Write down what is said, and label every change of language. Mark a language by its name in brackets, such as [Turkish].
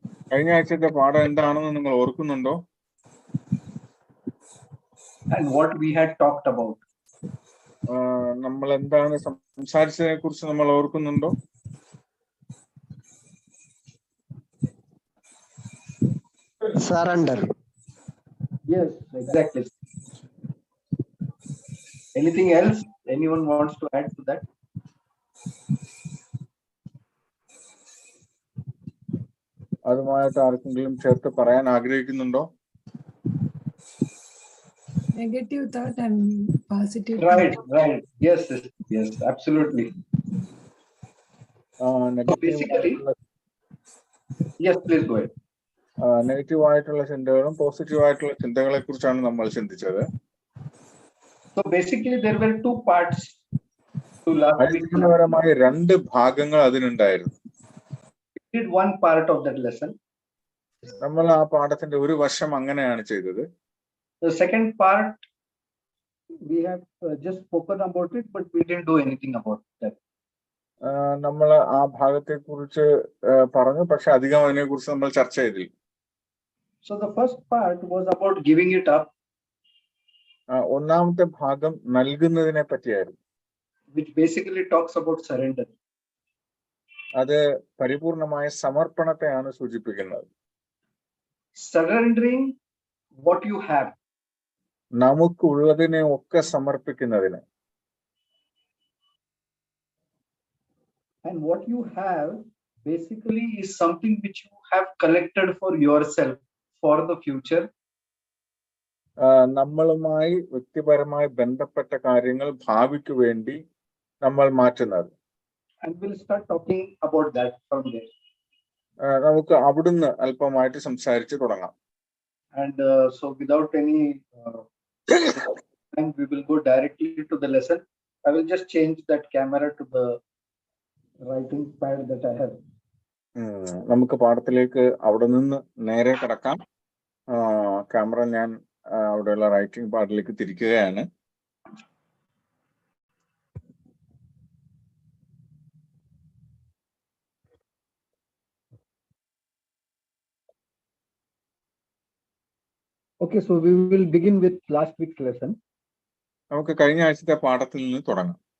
[Malayalam] കഴിഞ്ഞ ആഴ്ചത്തെ പാഠം എന്താണെന്ന് നിങ്ങൾ ഓർക്കുന്നുണ്ടോ? [English] And what we had talked about. [Malayalam] നമ്മൾ എന്താണ് സംസാരിച്ചതിനെ കുറിച്ച് നമ്മൾ ഓർക്കുന്നുണ്ടോ? [English] Surrender. Yes, exactly. Anything else anyone wants to add to that? [Malayalam] അതുമായിട്ട് ആർക്കെങ്കിലും ചേർത്ത് പറയാൻ ആഗ്രഹിക്കുന്നുണ്ടോ? [English] Negative thought and positive right thought. Right, yes, absolutely. Basically, yes, please go ahead. [Malayalam] Negative ആയിട്ടുള്ള ചിന്തകളും പോസിറ്റീവ് ആയിട്ടുള്ള ചിന്തകളെ കുറിച്ചാണ് നമ്മൾ ചിന്തിച്ചത്. [English] So basically there were two parts to last week. [Malayalam] അടിസ്ഥാനപരമായി രണ്ട് ഭാഗങ്ങൾ അതിനുണ്ടായിരുന്നു. [English] We did one part of that lesson. [Malayalam] നമ്മൾ ആ പാഠത്തിന്റെ ഒരു വശം അങ്ങനെയാണ് ചെയ്തത്. [English] The second part we have just spoken about it, but we didn't do anything about that. [Malayalam] നമ്മൾ ആ ഭാഗത്തെ കുറിച്ച് പറഞ്ഞു, പക്ഷെ അധികം അതിനെ കുറിച്ച് നമ്മൾ ചർച്ച ചെയ്തില്ല. [English] So the first part was about giving it up. [Malayalam] ഒന്നാമത്തെ ഭാഗം നൽകുന്നതിനെ പറ്റിയായിരുന്നു. [English] Which basically talks about surrender. [Malayalam] അത് പരിപൂർണമായ സമർപ്പണത്തെയാണ് സൂചിപ്പിക്കുന്നത്. [English] Surrendering what you have. [Malayalam] നമുക്കുള്ളതിനെ ഒക്കെ സമർപ്പിക്കുന്നതിന്. [English] And what you have basically is something which you have collected for yourself for the future. [Malayalam] നമ്മളുമായി വ്യക്തിപരമായി ബന്ധപ്പെട്ട കാര്യങ്ങൾ ഭാവിക്ക് വേണ്ടി നമ്മൾ മാറ്റുന്നത്. [English] And we'll start talking about that from there. [Malayalam] നമുക്ക് അവിടുന്ന് അല്പമായിട്ട് സംസാരിച്ച് തുടങ്ങാം. [English] And so without any time, we will go directly to the lesson. I will just change that camera to the writing pad that I have. [Malayalam] നമുക്ക് പാഠത്തിലേക്ക് അവിടെ നിന്ന് നേരെ കടക്കാം. Camera ഞാൻ അവിടെയുള്ള writing പാഡിലേക്ക് തിരിക്കുകയാണ്. [English] Okay, so we will begin with last week's lesson. [Malayalam] നമുക്ക് കഴിഞ്ഞ ആഴ്ചത്തെ പാഠത്തിൽ നിന്ന് തുടങ്ങാം.